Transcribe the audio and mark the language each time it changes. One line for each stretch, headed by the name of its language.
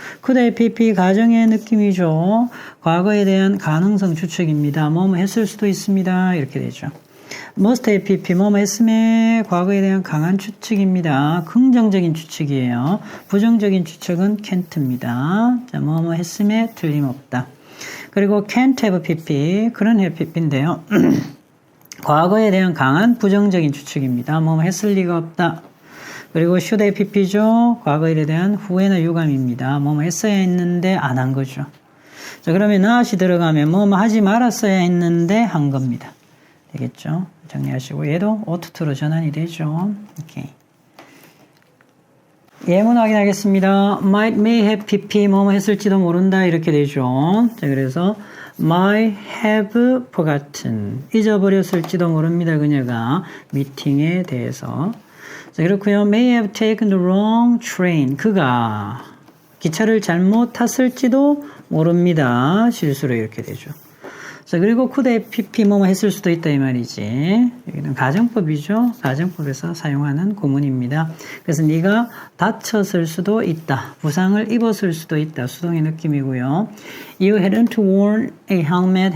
Korean: could pp 가정의 느낌이죠. 과거에 대한 가능성 추측입니다. 뭐뭐 했을 수도 있습니다. 이렇게 되죠. must pp 뭐뭐 했음에 과거에 대한 강한 추측입니다. 긍정적인 추측이에요. 부정적인 추측은 can't입니다. 자, 뭐뭐 했음에 틀림없다. 그리고 can't have pp 그런 have pp인데요. 과거에 대한 강한 부정적인 추측입니다. 뭐뭐 했을 리가 없다. 그리고 should have pp죠. 과거 일에 대한 후회나 유감입니다. 뭐뭐 했어야 했는데 안 한 거죠. 자, 그러면 not이 들어가면 뭐뭐 하지 말았어야 했는데 한 겁니다. 되겠죠? 정리하시고 얘도 ought to로 전환이 되죠. 오케이. 예문 확인하겠습니다. might, may have pp 뭐뭐 했을지도 모른다 이렇게 되죠. 자, 그래서 might have forgotten 잊어버렸을지도 모릅니다. 그녀가 미팅에 대해서. 자, 그렇고요.
English: may have taken the wrong train
Korean: 그가 기차를 잘못 탔을지도 모릅니다. 실수로 이렇게 되죠. 자, 그리고 could have pp 뭐뭐 했을 수도 있다 이 말이지. 여기는 가정법이죠. 가정법에서 사용하는 구문입니다. 그래서 네가 다쳤을 수도 있다. 부상을 입었을 수도 있다. 수동의 느낌이고요.
English: You hadn't worn a helmet.